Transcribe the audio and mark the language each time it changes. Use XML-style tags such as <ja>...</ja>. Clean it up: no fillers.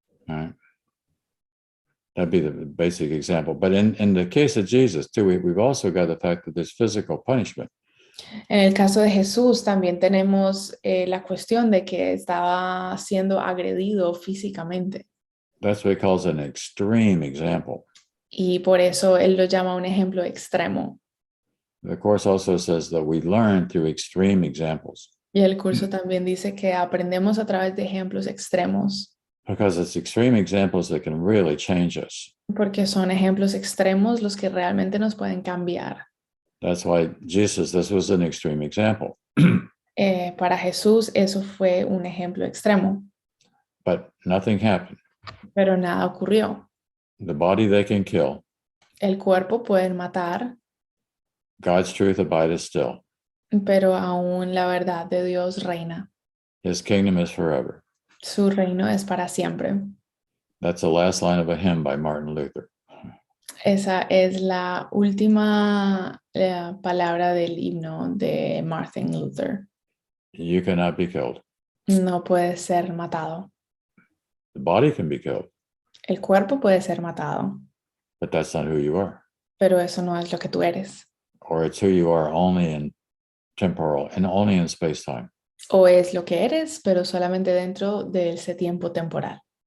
<en>Right? That'd be the basic example. But in the case of Jesus, too, we've also got the fact that there's physical punishment.</en> <es>En el caso de Jesús también tenemos la cuestión de que estaba siendo agredido físicamente.</es> <en>That's what he calls an extreme example.</en> <es>Y por eso él lo llama un ejemplo extremo.</es> <en>The Course also says that we learn through extreme examples.</en> <es>Y el curso también dice que aprendemos a través de ejemplos extremos.</es> <en>Because it's extreme examples that can really change us.</en> <es>Porque son ejemplos extremos los que realmente nos pueden cambiar.</es> <en>That's why Jesus, this was an extreme example.</en> <es>Para Jesús eso fue un ejemplo extremo.</es> <en>But nothing happened.</en> <es>Pero nada ocurrió.</es> <en>The body they can kill.</en> <es>El cuerpo pueden matar.</es> <en>God's truth abideth still.</en> <es>Pero aún la verdad de Dios reina.</es> <en>His kingdom is forever.</en> <es>Su reino es para siempre.</es> <en>That's the last line of a hymn by Martin Luther.</en> <es>Esa es la última palabra del himno de Martin Luther.</es> <en>You cannot be killed.</en> <es>No puede ser matado.</es> <en>The body can be killed,</en> <es>El cuerpo puede ser matado,</es> <en>but that's not who you are.</en> <es>pero eso no es lo que tú eres.</es> <en>Or it's who you are only in temporal and only in space-time.</en> <es>O es lo que eres, pero solamente dentro de ese tiempo temporal,</es>